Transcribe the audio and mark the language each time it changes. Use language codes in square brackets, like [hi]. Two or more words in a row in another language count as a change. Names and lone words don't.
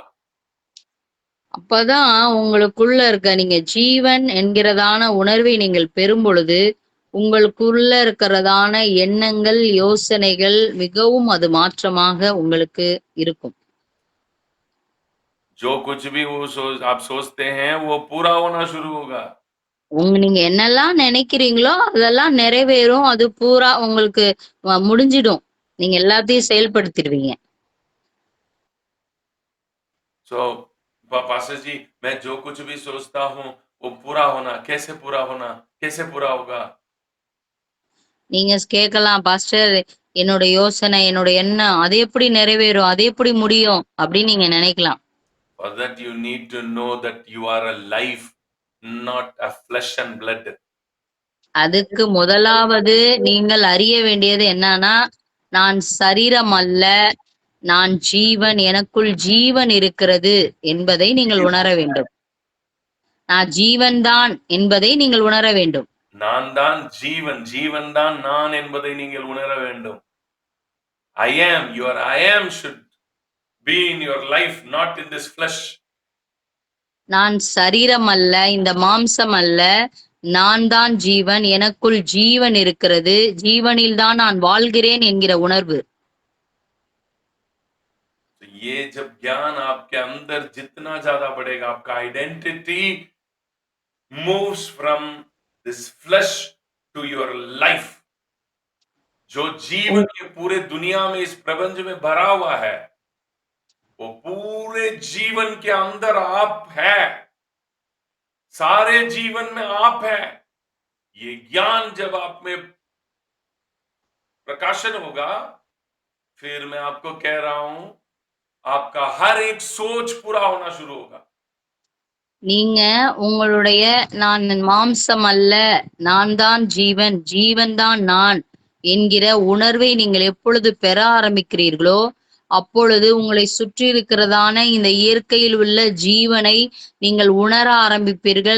[ta] அப்பதான் உங்களுக்குள்ள இருக்க நீங்க ஜீவன் என்கிறதான உணர்வை நீங்கள் பெறும் பொழுது, உங்களுக்குள்ள இருக்கிறதான எண்ணங்கள், யோசனைகள் மிகவும் அது மாற்றமாக உங்களுக்கு இருக்கும். [hi] जो कुछ भी वो आप सोचते हैं वो पूरा होना शुरू होगा। [ta] நீங்க என்னெல்லாம் நினைக்கிறீங்களோ, அதெல்லாம் நிறைவேறும். அது பூரா உங்களுக்கு முடிஞ்சிடும். நீங்க எல்லாத்தையும் செயல்படுத்திருவீங்க. [hi] सो पास्टर जी, मैं जो कुछ भी सोचता हूँ वो पूरा होना, कैसे पूरा होना, कैसे पूरा होगा? [ta] நீங்க கேட்கலாம், பாஸ்டர் என்னோட யோசனை, என்னோட எண்ணம் அது எப்படி நிறைவேறும்? அது எப்படி முடியும்? அப்படின்னு நீங்க நினைக்கலாம். [en] For that you need to know that you are a life, not a flesh and blood. [ta] அதுக்கு முதலாவது நீங்கள் அறிய வேண்டியது என்னன்னா, நான் சரீரம் அல்ல, நான் ஜீவன், எனக்குள் ஜீவன் இருக்கிறது என்பதை நீங்கள் உணர வேண்டும். நான் ஜீவன் தான் என்பதை நீங்கள் உணர வேண்டும். நான் தான் ஜீவன், ஜீவன் தான் நான் என்பதை நீங்கள் உணர வேண்டும். [en] I am, your I am should be in your life, not in this flesh. [ta] நான் சரீரம் அல்ல, இந்த மாம்சம் அல்ல, நான் தான் ஜீவன், எனக்குள் ஜீவன் இருக்கிறது, ஜீவனில் தான் நான் வாழ்கிறேன் என்கிற உணர்வு. [hi] तो ये जब ज्ञान आपके अंदर जितना ज्यादा बढ़ेगा, आपका आइडेंटिटी [en] moves from this flesh to your life. [hi] जो जीवन ये पूरे दुनिया में इस प्रपंच में भरा हुआ है, वो पूरे जीवन के अंदर आप है, सारे जीवन में आप है। ये ज्ञान जब आप में प्रकाशन होगा, फिर मैं आपको कह रहा हूं, आपका हर एक सोच पूरा होना शुरू होगा। [ta] நீங்க உங்களுடைய நான் மாம்சம் அல்ல, நான் தான் ஜீவன், ஜீவன் தான் நான் என்கிற உணர்வை நீங்கள் எப்பொழுது பெற ஆரம்பிக்கிறீர்களோ, அப்பொழுது உங்களை சுற்றி இருக்கிறதான இந்த இயற்கையில் உள்ள ஜீவனை நீங்கள் உணர ஆரம்பிப்பீர்கள்.